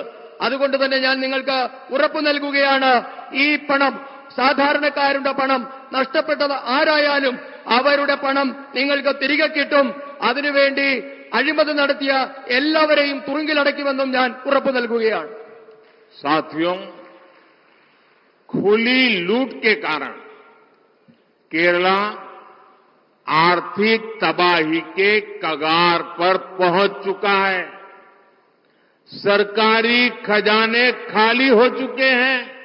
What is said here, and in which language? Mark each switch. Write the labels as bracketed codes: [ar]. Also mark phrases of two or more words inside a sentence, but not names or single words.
[ml] അതുകൊണ്ട് തന്നെ ഞാൻ നിങ്ങൾക്ക് ഉറപ്പ് നൽകുകയാണ്, ഈ പണം, സാധാരണക്കാരുടെ പണം നഷ്ടപ്പെട്ടത് ആരായാലും അവരുടെ പണം നിങ്ങൾക്ക് തിരികെ കിട്ടും. അതിനുവേണ്ടി അഴിമതി നടത്തിയ എല്ലാവരെയും തുറുങ്കിലടയ്ക്കുമെന്നും ഞാൻ ഉറപ്പു നൽകുകയാണ്. [hi] साथियों, खुली लूट के कारण केरला आर्थिक तबाही के कगार पर पहुंच चुका है. सरकारी खजाने खाली हो चुके हैं.